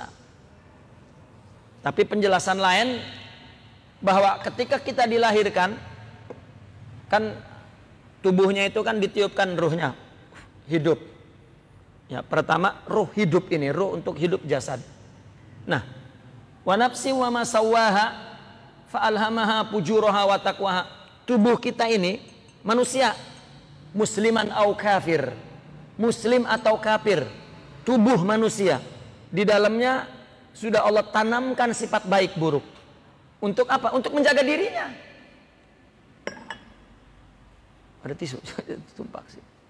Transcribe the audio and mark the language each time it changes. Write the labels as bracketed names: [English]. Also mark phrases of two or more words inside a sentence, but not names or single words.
[Indonesian] Tapi penjelasan lain bahwa ketika kita dilahirkan, kan tubuhnya itu kan ditiupkan ruhnya, hidup. Ya, pertama ruh hidup ini, ruh untuk hidup jasad. Nah, [Arabic] ونفس وما سواها فألهمها فجورها وتقواها. [Indonesian] Tubuh kita ini manusia, [Arabic] مسلما أو كافر, [Indonesian] muslim atau kafir, tubuh manusia di dalamnya sudah Allah tanamkan sifat baik buruk. Untuk apa? Untuk menjaga dirinya. Ada tisu, tumpah sih.